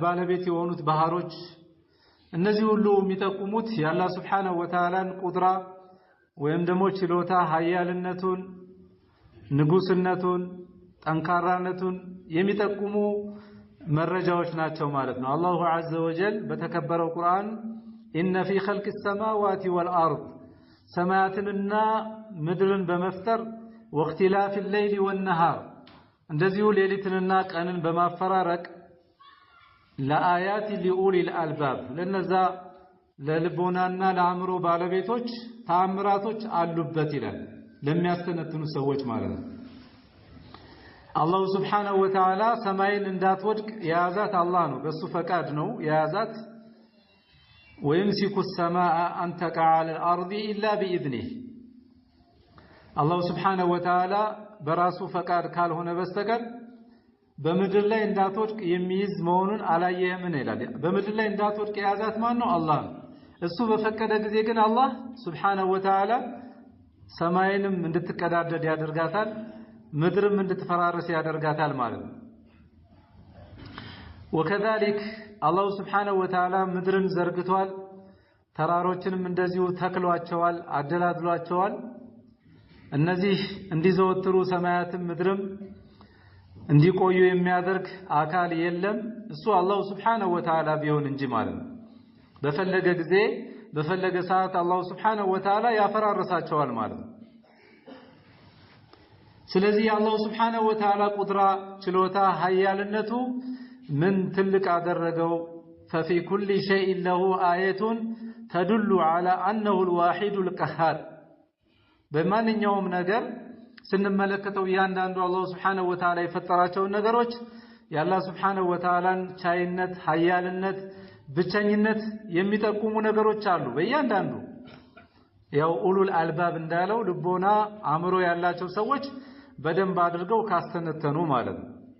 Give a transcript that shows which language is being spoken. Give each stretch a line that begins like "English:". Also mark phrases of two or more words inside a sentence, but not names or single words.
Amharic: ባለቤት የሆኑት ባህሮች እነዚህ ሁሉ የሚጠቁሙት ያላህ
Arabic: سبحانه وتعالى
Amharic: ቁድራ ወይም ደግሞ ችሎታ ኃያልነቱን ንጉስነቱን ጠንካራነቱን የሚጠቁሙ መረጃዎች ናቸው ማለት ነው አላሁ
Arabic: عز وجل
Amharic: በተከበረው ቁርአን
Arabic: إن في خلق السماوات والأرض
Amharic: ሰማያትንና ምድርን በመፍጠር
Arabic: واختلاف الليل والنهار
Amharic: እንደዚሁ ሌሊትንና ቀንን በማፈራረቅ ለአያት
Arabic: لأولي الألباب
Amharic: ለነዛ ለልቦናና ለአእምሮ ባለቤቶች ተአምራቶች አሉበት ይላል ለሚያስተነትኑ ሰዎች ማለት ነው አላህ
Arabic: سبحانه وتعالى
Amharic: ሰማይን እንዳትወድቅ የያዛት አላህ ነው በሱ ፈቃድ ነው የያዛት
Arabic: ويمسك السماء أن تقع على الأرض إلا بإذنه الله سبحانه وتعالى
Amharic: በራሱ ፈቃድ ካልሆነ በስተቀር በምድር ላይ እንዳትወድቅ የሚይዝ መሆኑን አላየህምን ይላል በምድር ላይ እንዳትወድቅ የያዛት ማን ነው አላህ እሱ በፈቀደ ጊዜ ግን አላህ
Arabic: سبحانه وتعالى
Amharic: ሰማይንም እንድትቀዳደድ ያደርጋታል ምድርም እንድትፈራረስ ያደርጋታል ማለት ነው
Arabic: وكذلك الله سبحانه وتعالى
Amharic: ምድርን ዘርግቷል ተራሮችንም እንደዚሁ ተክሏቸዋል አደላድሏቸዋል እነዚህ እንዲዘወትሩ ሰማያትም ምድርም እንዲቆዩ የሚያደርግ አካል የለም እሱ አላህ
Arabic: سبحانه وتعالى
Amharic: ቢሆን እንጂ ማለት ነው በፈለገ ጊዜ በፈለገ ሰዓት አላህ
Arabic: سبحانه وتعالى
Amharic: ያፈራርሳቸዋል ማለት ነው ስለዚህ አላህ
Arabic: سبحانه وتعالى
Amharic: ቁድራ ችሎታ ኃያልነቱ ምን ትልቅ አደረገው
Arabic: ففي كل شيء له آية تدل على أنه الواحد القهار
Amharic: በማንኛውም ነገር ስንመለከተው ያንዳንዱ አላህ
Arabic: سبحانه وتعالى
Amharic: የፈጠራቸው ነገሮች ያላህ
Arabic: سبحانه وتعالى
Amharic: ቻይነት ኃያልነት ብቸኝነት የሚጠቁሙ ነገሮች አሉ በእያንዳንዱ ያው
Arabic: أولو الألباب
Amharic: እንዳለው ልቦና አእምሮ ያላቸው ሰዎች በደንብ አድርገው ካስተነተኑ ማለት ነው